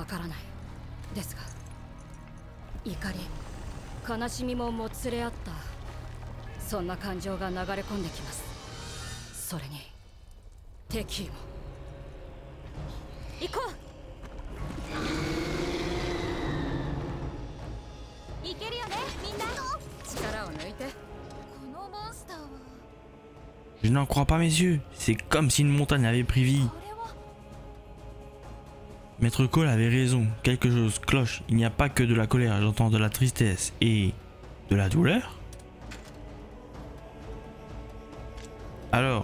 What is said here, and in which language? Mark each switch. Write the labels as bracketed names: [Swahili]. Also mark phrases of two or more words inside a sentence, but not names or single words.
[Japanese] わからないですが、怒り、悲しみももつれ合った、そんな感情が流れ込んできます。それに敵意も。行こう。いけるよね、みんな。力を抜いて。このモンスターは。 [French] Je n'en crois pas mes yeux. C'est comme si une montagne avait pris vie. Maître Cole avait raison. Quelque chose cloche. Il n'y a pas que de la colère. J'entends de la tristesse et de la douleur. Alors.